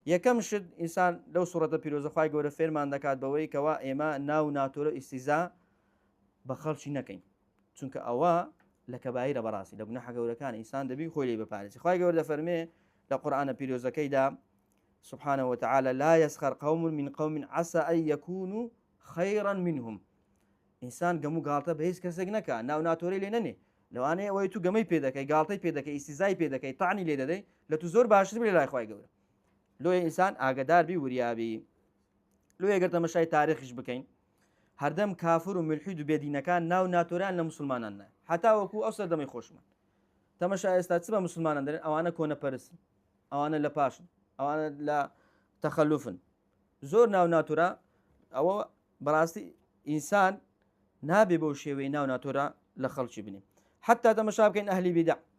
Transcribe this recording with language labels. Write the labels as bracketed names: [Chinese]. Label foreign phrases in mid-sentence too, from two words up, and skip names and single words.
[Central Kurdish] یەکەم شت ئینسان لەو سوورەتە پیرۆزەخوای گەورە فێرمان دەکات بەوەی کەوا ئێمە ناو ناتۆرە ئیسیزا بە خەڵکی نەکەین چونکە ئەوە لە کەبایرە بەڕاستی لە گوناحە گەورەکان ئینسان دەبی خۆی لێ بپارێزی خوای گەورە دەفەرمێ لە قورئانە پیرۆزەکەیدا [Arabic] سبحانه وتعالى لا يسخر قوم من قوم عسى أن يكونوا خيرا منهم [Central Kurdish] ئینسان گەموو گاڵتە بە هیچ کەسێک نەکە ناو ناتۆرەی لێ نەنێ لەوانەیە ئەوەی تو گەمەی پێ دەکەی گاڵتەی پێ دەکەی ئیسیزای پێ دەکەی تاعنی لێ دەدەی لە تو زۆر باشتر بێ لای خوای گەورە لۆی ئینسان ئاگدار بی وریابی لۆ ئەگەر تەمەشای تاریخیش بکەین هەردەم کافر و ملحید و بێدینەکان ناو ناتۆران لە مسلمانان نە حتا وەکو ئەو سەردەمەی خۆشمان تەمەشای ئێستا چ بە مسلمانان دەرێن ئەوانە کۆنەپەرستن ئەوانە لە پاشن ئەوانە لە تەخەلوفن زۆر ناو ناتۆرە ئەوە بەڕاستی ئینسان نابێ بەو شێوەی ناو ناتۆرە لە خەڵکی بنێ حتا تەمەشا بکەین ئەهلی بیدع